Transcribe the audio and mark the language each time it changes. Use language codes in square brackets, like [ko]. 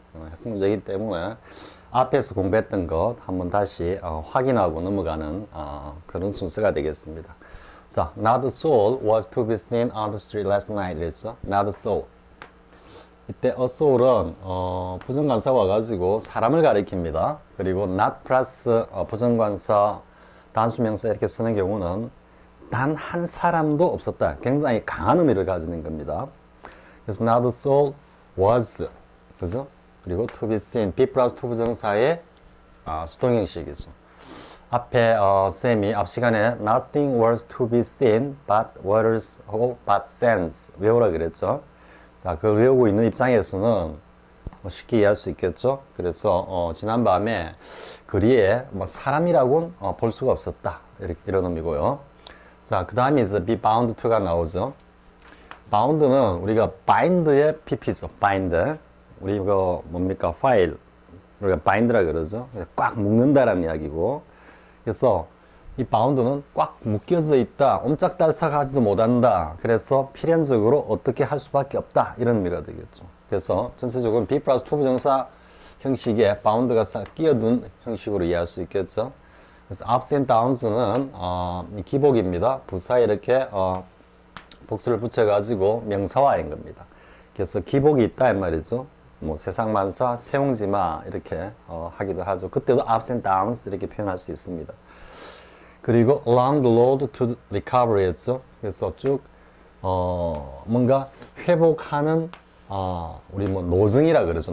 [ko] 해석 문제이기 때문에 앞에서 공부했던 것 한번 다시 확인하고 넘어가는 그런 순서가 되겠습니다. [en] 자, not a soul was to be seen on the street last night. [ko] 그랬죠? [en] Not a soul. [ko] 이때 a soul은 부정관사 와가지고 사람을 가리킵니다. 그리고 not 플러스 부정관사 단수명사 이렇게 쓰는 경우는 단 한 사람도 없었다. 굉장히 강한 의미를 가지는 겁니다. 그래서 [en] not a soul was, [ko] 그죠? 그리고 [en] to be seen, [ko] be 플러스 to 부정사의 수동형식이죠. 앞에 쌤이 앞 시간에 [en] nothing was to be seen but waters but sands [ko] 외우라 그랬죠. 자, 그걸 외우고 있는 입장에서는 쉽게 이해할 수 있겠죠. 그래서 지난밤에 거리에 사람이라고는 볼 수가 없었다, 이런 의미고요. 자, 그 다음에 이제 [en] be bound to [ko] 가 나오죠. bound는 우리가 bind의 pp죠. bind. 우리 이거 뭡니까? 파일. 우리가 bind라 그러죠. 꽉 묶는다라는 이야기고. 그래서 이 바운드는 꽉 묶여져 있다, 옴짝달싹하지도 못한다. 그래서 필연적으로 어떻게 할 수밖에 없다, 이런 의미가 되겠죠. 그래서 전체적으로 be 플러스 to 부정사 형식에 바운드가 싹 끼어든 형식으로 이해할 수 있겠죠. 그래서 [en] ups and downs [ko] 는 기복입니다. 부사에 이렇게 복수를 붙여가지고 명사화인 겁니다. 그래서 기복이 있다 이 말이죠. 세상만사, 세웅지마 이렇게 하기도 하죠. 그때도 [en] ups and downs [ko] 이렇게 표현할 수 있습니다. 그리고 [en] along the road to recovery [ko] 했죠. 그래서 쭉 뭔가 회복하는 우리 노정이라 그러죠.